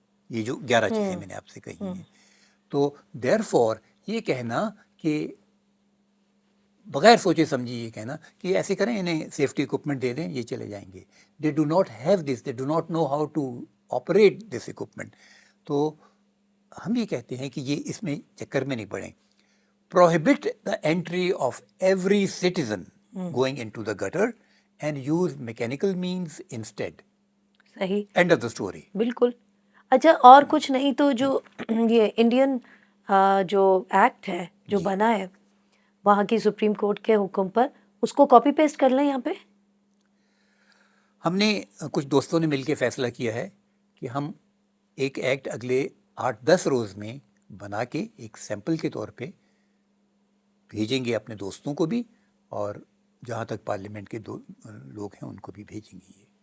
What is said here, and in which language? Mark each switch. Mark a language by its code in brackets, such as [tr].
[ur] یہ جو 11 چیزیں میں نے آپ سے کہی ہیں. تو [en] therefore [ur] یہ کہنا کہ بغیر سوچے سمجھے یہ کہنا کہ ایسے کریں انہیں سیفٹی اکوپمنٹ دے دیں یہ چلے جائیں گے. [en] They do not have this, they do not know how to operate this equipment. [ur] تو ہم یہ کہتے ہیں کہ یہ اس میں چکر میں نہیں پڑیں. [en] Prohibit the entry of every citizen going into the gutter and use mechanical means instead. [ur] صحیح. [en] End of the story. [ur] بالکل. اچھا اور کچھ نہیں تو جو یہ انڈین جو ایکٹ ہے جو بنا ہے وہاں کی سپریم کورٹ کے حکم پر اس کو کاپی پیسٹ کر لیں یہاں پہ. ہم نے کچھ دوستوں نے مل کے فیصلہ کیا ہے کہ ہم ایک ایکٹ اگلے 8-10 روز میں بنا کے ایک سیمپل کے طور پہ بھیجیں گے اپنے دوستوں کو بھی اور جہاں تک پارلیمنٹ کے لوگ ہیں ان کو بھی بھیجیں گے.